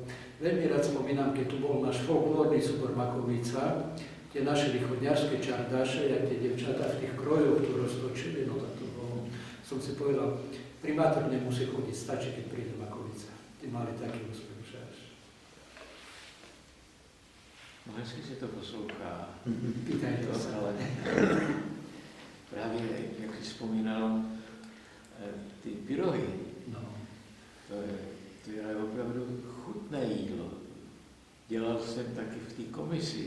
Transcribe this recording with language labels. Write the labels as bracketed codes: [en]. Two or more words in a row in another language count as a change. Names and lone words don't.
[sk] Veľmi rád spomínam, keď tu bol náš folklórny súbor Makovica, tie naše východňarské čardáše, jak tie devčatá v tých krojoch tu roztočili, no tak to bolo, som si povedal, primátor nemusí chodiť, stačí, keď príde Makovica. Tí mali taký úspech, že až. [cs] No hezky si to poslouchá. [sk] Pýtajte sa. [cs] Ale právě, jak jsi vzpomínal, ty pyrohy, No. to je opravdu chutné jídlo. Dělal jsem taky v té komisi.